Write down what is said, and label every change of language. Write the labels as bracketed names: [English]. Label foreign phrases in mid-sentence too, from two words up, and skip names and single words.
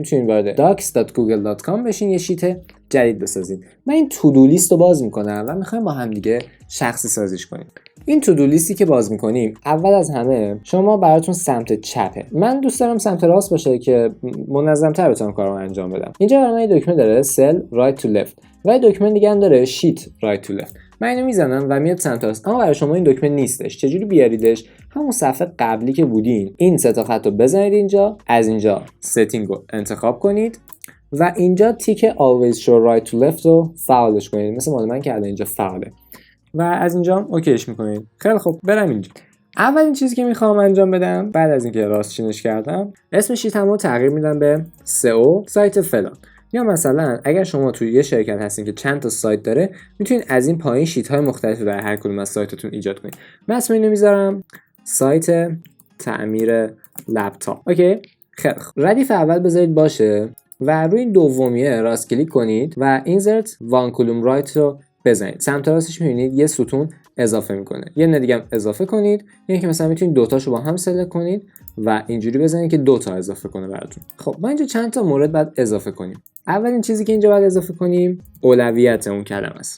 [Persian] میتونید وارد docs.google.com بشین، یه شیت جدید بسازین. من این تو دو لیست رو باز میکنم و میخوایم با هم دیگه شخصی سازیش کنیم. این تو دو لیستی که باز میکنیم، اول از همه شما براتون سمت چپه. من دوست دارم سمت راست باشه که منظم‌تر بتونم کارو انجام بدم. اینجا برای من دکمه داره [English] cell right to left [Persian] و یه دکمه دیگه هم داره [English] sheet right to left. [Persian] من اینو میزنم و میاد سمت راست. اما برای شما این دکمه نیستش. چجوری بیاریدش؟ همون صفحه قبلی که بودین، این 3 تا خط رو بزنید اینجا، از اینجا setting رو انتخاب کنید و اینجا تیک [English] always show right to left [Persian] رو فعالش کنید. مثل مال من که الان اینجا فعاله. و از اینجا هم اوکیش میکنید. خیلی خوب، برم اینجا. اولین چیزی که میخوام انجام بدم بعد از اینکه راست چینش کردم، اسم شیتم رو تغییر میدم به سئو سایت فلان. یا مثلا اگر شما توی یه شرکت هستین که چند تا سایت داره، میتونید از این پایین شیت های مختلفی در هر کدوم از سایتتون ایجاد کنید. من اسم اینو میذارم سایت تعمیر لپتاپ. اوکی، خیلی خوب. ردیف اول بذارید باشه و روی این دومیه راست کلیک کنید و [English] insert one column right [Persian] رو بزنید. سمت راستش می‌بینید یه ستون اضافه میکنه. یه دیگه هم اضافه کنید. یعنی که مثلا میتونید دو تاشو با هم سلکت کنید و اینجوری بزنید که 2 تا اضافه کنه براتون. خب ما اینجا چند تا مورد بعد اضافه کنیم. اولین چیزی که اینجا باید اضافه کنیم اولویت اون کلمه است.